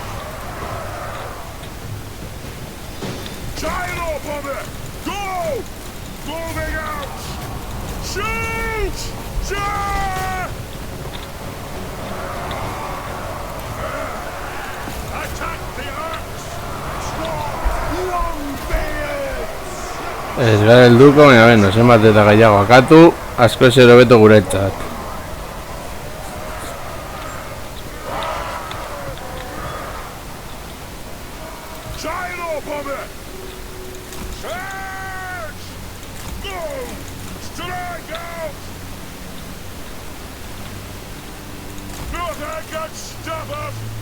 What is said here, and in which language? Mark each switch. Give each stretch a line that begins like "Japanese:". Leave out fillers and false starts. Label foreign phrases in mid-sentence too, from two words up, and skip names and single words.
English: Giant up on it! Go! Moving out! Shoot! Shoot! Attack the arcs! Longbeards!
Basque: Ez gara helduko, baina beno, zenbat eta gehiago akatu, asko ez hobeto guretzat.
English: Giant up on it! Charge! Go! Strike out! Nothing can stop us!